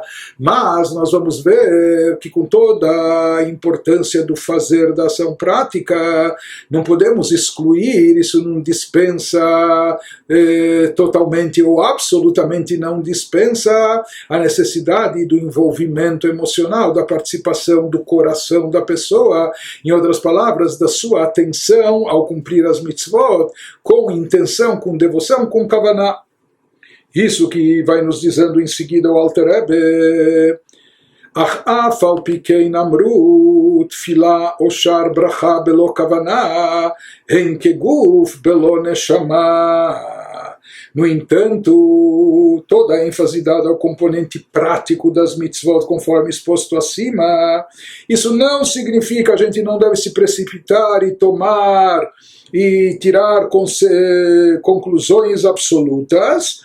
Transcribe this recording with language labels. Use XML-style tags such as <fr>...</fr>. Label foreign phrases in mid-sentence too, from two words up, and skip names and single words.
<pt>Mas nós vamos ver que com toda a importância do fazer da ação prática, não podemos excluir, isso não dispensa totalmente ou absolutamente não dispensa a necessidade do envolvimento emocional, da participação do coração da pessoa, em outras palavras, da sua atenção ao cumprir as mitzvot, com intenção, com devoção, com kavaná. Isso que vai nos dizendo em seguida o Alter Rebbe,</pt> <he>אך אף על פי כן אמרו תפלה או שאר ברכה בלא כוונה הן כגוף בלא נשמה.</he> <pt>No entanto, toda a ênfase dada ao componente prático das mitzvot, conforme exposto acima, isso não significa, a gente não deve se precipitar e tomar e tirar conclusões absolutas.</pt>